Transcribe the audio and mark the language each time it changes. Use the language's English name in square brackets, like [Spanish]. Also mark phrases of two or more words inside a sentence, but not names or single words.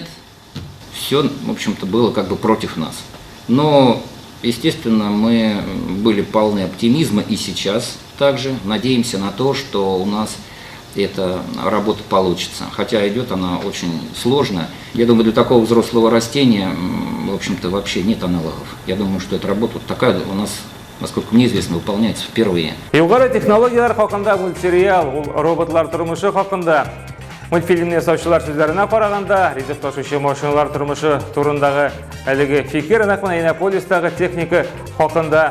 [Russian] Все, в общем-то, было как бы против нас. Но, естественно, мы были полны оптимизма и сейчас также надеемся на то, что у нас эта работа получится. Хотя идет она очень сложно. Я думаю, для такого взрослого растения, в общем-то, вообще нет аналогов. Я думаю, что эта работа вот такая у нас, насколько мне известно, выполняется впервые. [Tatar] Югары технологиялар хакында мультсериал, роботлар тормышы хакында. Мультфильмне ясаучылар сүзләренә караганда, ризык ташучы машиналар тормышы турындагы әлеге фикер нәкъ Иннополистагы техника хакында.